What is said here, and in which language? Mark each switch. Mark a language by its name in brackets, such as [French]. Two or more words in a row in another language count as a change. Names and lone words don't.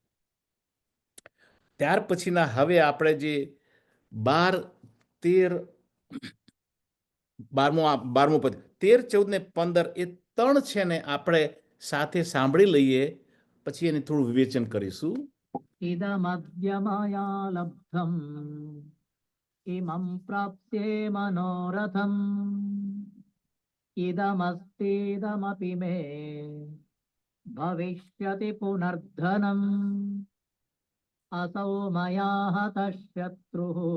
[Gujarati] ત્યાર પછીના હવે આપણે જે 12, 13, બારમું પદ 13, 14 ને 15 એ 3 છે ને આપણે સાથે સાંભળી લઈએ, પછી એને થોડું વિવેચન કરીશું. [Sanskrit] इदमद्य मया लब्धम् इमं प्राप्स्ये मनोरथम् इदमस्तीदमपि मे भविष्यति पुनर्धनम् असौ मया हतः शत्रुः